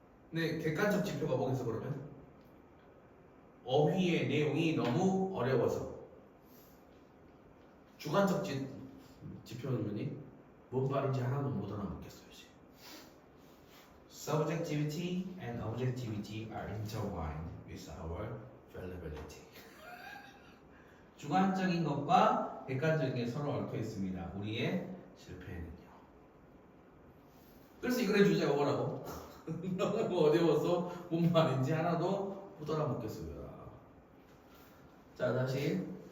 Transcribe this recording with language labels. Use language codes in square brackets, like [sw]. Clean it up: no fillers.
[ko] 근데 객관적 지표가 뭐겠어 그러면? 어휘의 내용이 너무 어려워서. 주관적 지표는 뭐니? 뭔 말인지 하나도 못 알아먹겠어요. [en] Subjectivity and objectivity are intertwined with our fallibility. [ko] 주관적인 것과 객관적인 게 서로 얽혀 있습니다. 우리의 실패에는요. 그래서 이 글의 주제가 뭐라고? 너무 어려워서 뭔 말인지 하나도 못 알아먹겠어요. 자, 다시.